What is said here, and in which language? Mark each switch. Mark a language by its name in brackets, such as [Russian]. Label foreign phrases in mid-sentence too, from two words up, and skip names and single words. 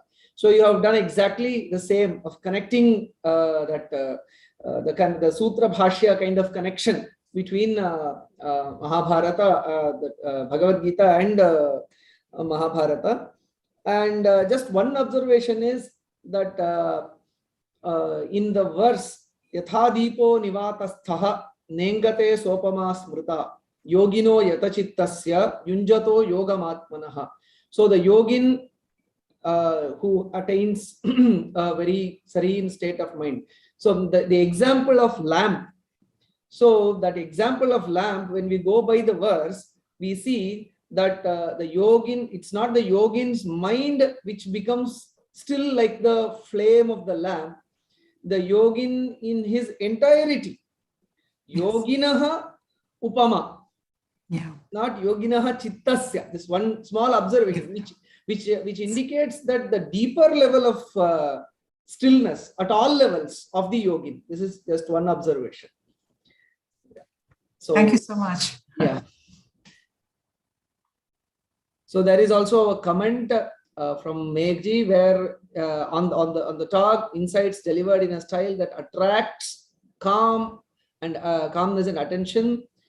[English] So you have done exactly the same of connecting the [Sanskrit] सूत्र भाष्य [English] kind of connection between Mahabharata, Bhagavad Gita and Mahabharata. And just one observation is that in the verse, [Sanskrit] यथा दीपो निवातस्थः नेङ्गते सोपमा स्मृता योगिनो यतचित्तस्य युञ्जतो योगमात्मनः. [English] So the yogin who attains a very serene state of mind. So the example of lamp. So that example of lamp, when we go by the verse, we see that the yogin, it's not the yogin's mind which becomes still like the flame of the lamp. The yogin in his entirety. [Sanskrit] योगिनः उपमा. [English] Yeah. [Sanskrit] Not योगिनः चित्तस्य. [English] This one small observation which indicates that the deeper level of stillness at all levels of the yogin. This is just one observation. So thank you so much. Yeah. So there is also a comment from Meghji where on the talk, insights delivered in a style that attracts calmness and attention.